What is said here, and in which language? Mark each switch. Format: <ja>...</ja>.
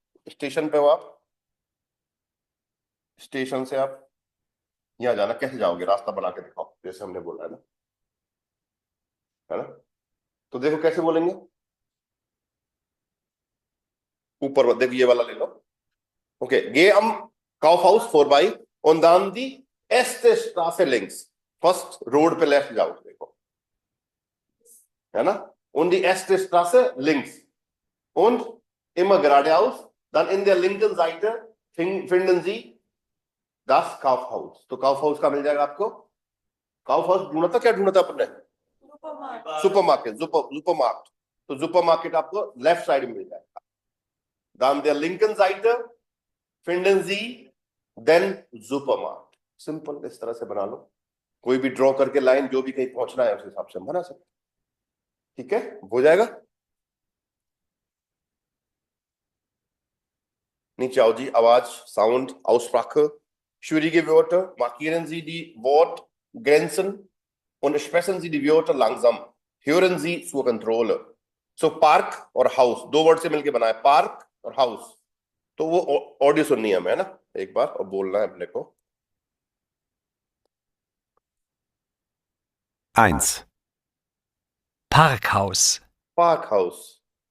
<hi>Station पे हो आप, स्टेशन से आप यहां जाना, कैसे जाओगे? रास्ता बना के दिखाओ, जैसे हमने बोला है ना, तो देखो कैसे बोलेंगे। ऊपर देखो, ये वाला ले लो।</hi> <de>ओके, गे am Kaufhaus vorbei und dann die erste Straße links।</de> <hi>First road पे लेफ्ट जाओ, देखो, है ना,</hi> <de>und die erste Straße links und immer geradeaus, dann in der linken Seite finden Sie das Kaufhaus।</de> <hi>तो Kaufhaus का मिल जाएगा आपको। Kaufhaus ढूंढा था, क्या ढूंढा था अपने? सुपरमार्केट, सुपरमार्केट, तो सुपरमार्केट आपको लेफ्ट साइड में मिल जाएगा।</hi> <de>dann der linken Seite finden Sie den Supermarkt।</de> <hi>Simple, इस तरह से बना लो, कोई भी ड्रॉ करके लाइन, जो भी कहीं पहुंचना है उस हिसाब से हम बना सकते। ठीक है, हो जाएगा। नीचे आओ जी, आवाज, sound, Aussprache।</hi> <de>Schwierige Wörter, markieren Sie die Wortgrenzen und sprechen Sie die Wörter langsam। Hören Sie zur Kontrolle।</de> <hi>So park और हाउस, 2 वर्ड से मिलकर बना है, पार्क और हाउस, तो वो ऑडियो सुननी है हमें, है ना, एक बार, और बोलना है अपने को।</hi> <de>1. Parkhaus. Parkhaus।</de>